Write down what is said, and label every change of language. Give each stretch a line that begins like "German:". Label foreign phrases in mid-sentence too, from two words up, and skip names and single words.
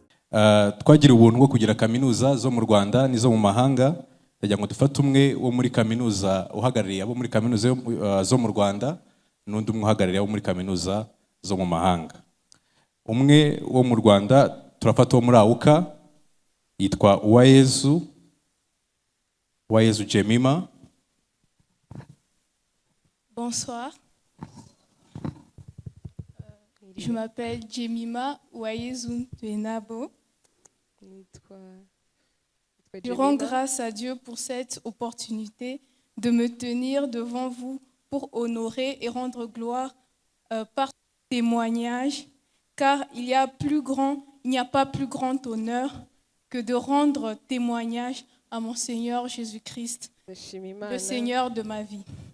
Kinyarwanda: Twagira ubuntu bwo kugira kaminuza zo mu Rwanda n'izo mu mahanga. Ndagira ngo dufate umwe wo muri kaminuza uhagarariye abo muri kaminuza zo mu Rwanda n'undi umwe uhagarariye abo muri kaminuza zo mu mahanga. Umwe wo mu Rwanda turafata wo muri AUCA yitwa Uwayezu Jemima.
French: Bonsoir. Je m'appelle Jemima Uwayezu Nabo. Je rends grâce à Dieu pour cette opportunité de me tenir devant vous pour honorer et rendre gloire par témoignage, car il n'y a pas plus grand honneur que de rendre témoignage à mon Seigneur Jésus-Christ, le Seigneur de ma vie.